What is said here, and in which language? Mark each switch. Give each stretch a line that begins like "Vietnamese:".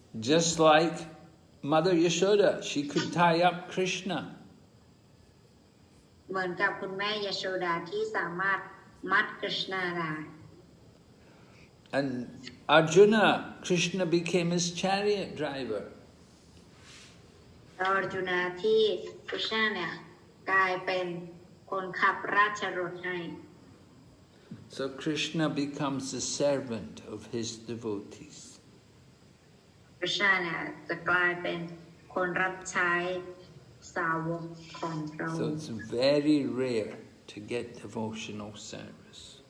English: Just like Mother Yashoda, she could tie up Krishna.
Thai: เหมือนกับคุณแม่ยโชดาที่สามารถมัดกฤษณะได้
English: And Arjuna, Krishna became his chariot driver.
Thai: อร์จุนาที่กฤษณะเนี่ยกลายเป็นคนขับราชรถให้
English: So Krishna becomes the servant of his devotees.
Thai: กฤษณะเนี่ยจะกลายเป็นคนรับใช้ สาวกของพระอ
English: So
Thai: งค์
English: it's very rare to get devotional service.